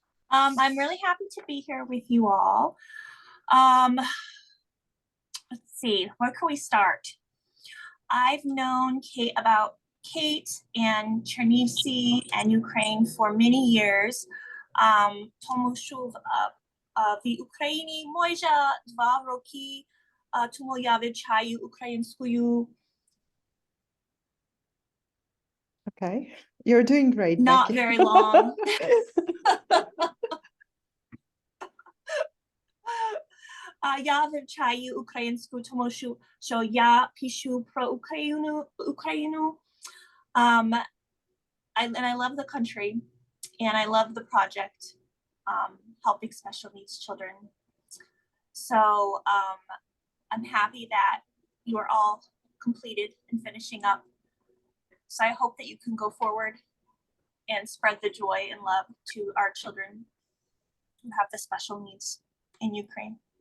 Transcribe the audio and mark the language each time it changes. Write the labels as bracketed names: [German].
[English] I'm really happy to be here with you all. Let's see, where can we start? I've known Kate and Chernivtsi and Ukraine for many years. [Ukrainian] Тому що в Україні майже 2 роки тому я вивчаю українською. [English] Okay, you're doing great, Not Becky. very long. [Ukrainian] Я вивчаю українську, тому що я пишу про Україну. [English] And I love the country, and I love the project, helping special needs children. So I'm happy that you are all completed and finishing up. So I hope that you can go forward and spread the joy and love to our children who have the special needs in Ukraine.